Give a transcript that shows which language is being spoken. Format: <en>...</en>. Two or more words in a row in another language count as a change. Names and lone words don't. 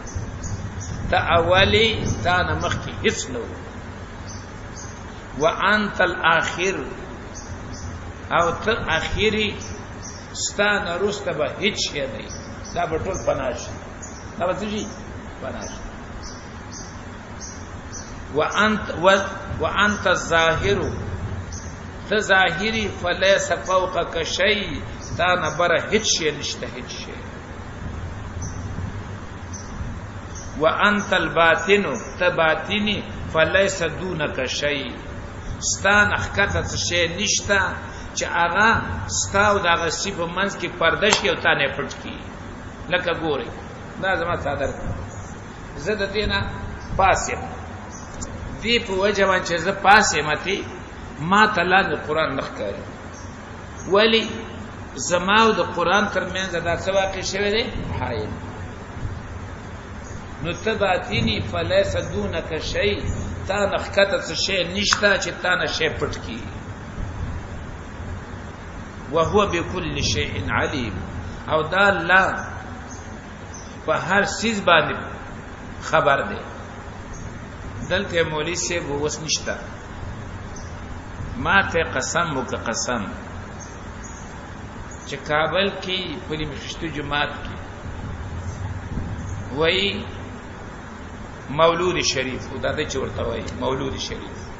<ps>تعالی تا نمخ کی هیڅ نه و.</ps> <ar>وانت الاخر،</ar> <ps>او ته اخیری، ستا نه رسته به هیڅ شی نه. دا به ټول پناه شي، دا به څه شي؟ پناه شي.</ps> <ar>وانت الظاهر،</ar> <ps>ته ظاهری،</ps> <ar>فلیس فوقک شیء،</ar> <ps>تا نه بره هیڅ شی نشته، هیڅ شی.</ps> <ar>وانت الباطن،</ar> <ps>ته باطنی،</ps> <ar>فلیس دونک شیء،</ar> <ps>ستا نه ښکته څه شی نشته چې هغه ستا او دغه سی په منځ کې پرده شي او تا نه پټ کړي. لکه ګورئ دا زما څادر، زه د دې نه پاس یم، دې په وجه باندې چې زه پاس یم ما ته لاندې قرآن نه ښکاري. ولې؟ زما او د قرآن ترمنځ دا څه واقع شوی دی؟ حایل. نو ته باطني،</ps> <ar>فلیس دونک شیء،</ar> <ps>تا نه ښکته څه شی نشته چې تا نه شی پټ کړي.</ps> <ar>وهو بكل شيء عليم،</ar> <ps>او دا الله په هر چیز باندې خبر دی. دلته مولوی صاحب وس نشته، ما ته قسم وک قسم چې کابل کې په مشتو جماعت کې وای مولود شریف، دا د چورته وای مولود شریف.</ps>